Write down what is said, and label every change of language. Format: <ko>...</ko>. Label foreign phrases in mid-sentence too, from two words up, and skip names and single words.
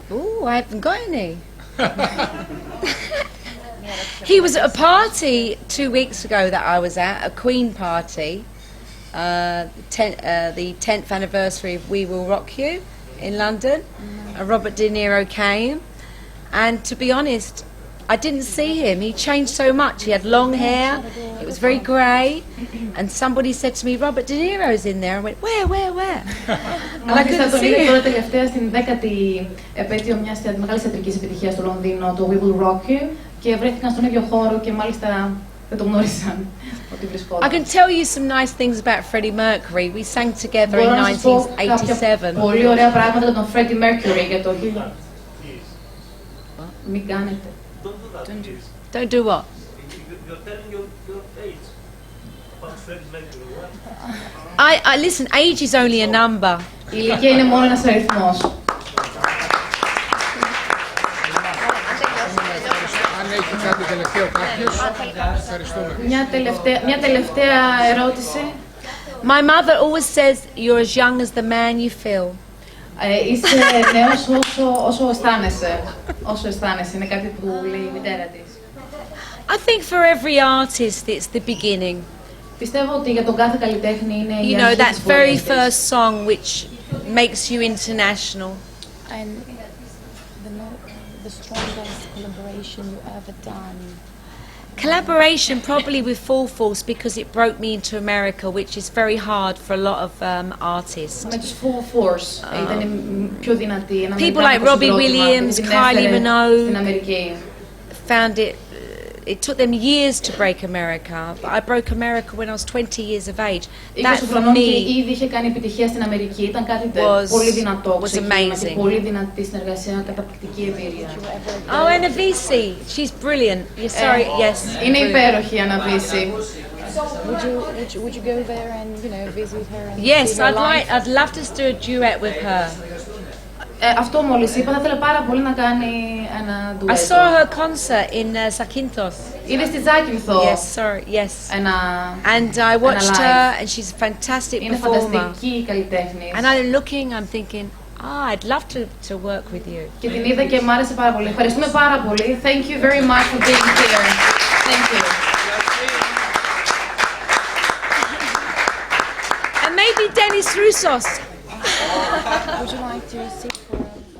<en>Ooh, I haven't got any. He was at a party 2 weeks ago that I was at, a Queen party, the 10th anniversary of We Will Rock You in London. Robert De Niro came, and to be honest, I didn't see him. He changed so much. He had long hair, it was very grey, and somebody said to me, Robert De Niro's in there. I went, where? And I couldn't see him.</en> <el>Τώρα τελευταία στην 10η επέτειο μιας μεγάλης θεατρικής επιτυχίας στο Λονδίνο, το We Will Rock You, και βρέθηκαν στον ίδιο χώρο και μάλιστα δεν το γνώρισαν ότι βρισκόταν.</el> <en>I can tell you some nice things about Freddie Mercury. We sang together in 1987.</en> <el>Πολύ ωραία πράγματα για τον Freddie Mercury για το 2000. Μην κάνετε.</el> <en>Don't do what? You're telling your age about Freddie Mercury. I listen, age is only a number.</en> <el>Η ηλικία είναι μόνο ένας αριθμός. Αν έχει κάτι τελευταίο κάποιος, ευχαριστούμε. Μια τελευταία ερώτηση.</el> <en>My mother always says you're as young as the man you feel.</en> <el>Είσαι νέος όσο αισθάνεσαι. Όσο αισθάνεσαι. Είναι κάτι που λέει η μητέρα της.</el> <en>I think for every artist it's the beginning.</en> <el>Πιστεύω ότι για τον κάθε καλλιτέχνη είναι η</el> <en>You know,</en> <el>αρχή</el> <en>that</en> <el>της</el> <en>very</en> <el>πορείας της.</el> <en>first song which makes you international. And the strongest collaboration you ever done? Collaboration probably with Full Force because it broke me into America, which is very hard for a lot of artists.</en> <el>Με τους Full Force ήταν πιο δυνατή.</el> <en>People like Robbie Williams, Kylie Minogue</en> <el>στην Αμερική.</el> <en>found it took them years to break America, but I broke America when I was 20 years of age. That for me</en> <el>ήδη είχε κάνει επιτυχία στην Αμερική. Ήταν κάτι πολύ δυνατό.</el> <en>amazing.</en> <el>Πολύ δυνατή συνεργασία, καταπληκτική εμπειρία.</el> <en>Oh, and Avicii, she's brilliant. You're sorry, yes.</en> <el>Είναι υπέροχη η Αναβίση.</el> <en>Would you go there and visit her? And Yes, see her live? I'd love to do a duet with her.</en> <el>Αυτό μόλις είπα, θα ήθελα πάρα πολύ να κάνει ένα</el> <en>I</en> <el>ντουέτο.</el> <en>saw her concert in Zakynthos.</en> <el>Είδε στη Ζάκυνθο.</el> <en>Yes, sorry, yes. And I watched her, and she's a fantastic</en> <el>Είναι</el> <en>performer.</en> <el>φανταστική καλλιτέχνη.</el> <en>And I'm thinking, I'd love to work with you.</en> <el>Και την είδα και μ' άρεσε πάρα πολύ. Ευχαριστούμε πάρα πολύ.</el> <en>Thank you very much for being here. Thank you. And maybe Dennis Roussos. Would you like to sit for</en>